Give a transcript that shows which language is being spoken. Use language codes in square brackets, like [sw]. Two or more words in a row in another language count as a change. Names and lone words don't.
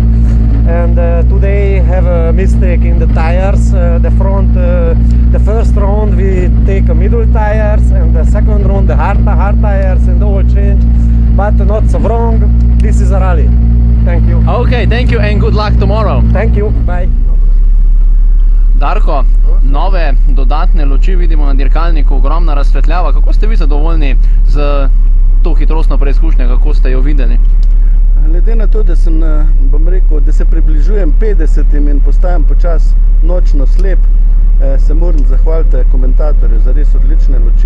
[en] And today have a mistake in the tires. The front, the first round we take a middle tires, and the second round the hard tires and all change, but not so wrong. This is a rally. Thank you. Okay, thank you and good luck tomorrow. Thank you. Bye. [sl] Darko, nove dodatne luči vidimo na dirkalniku, ogromna razsvetljava. Kako ste vi zadovoljni z to hitrostno preizkušnjo, kako ste jo videli? Glede na to, da sem, bom rekel, da se približujem 50 in postajam počas nočno slep, se moram zahvaliti komentatorju za res odlične luči.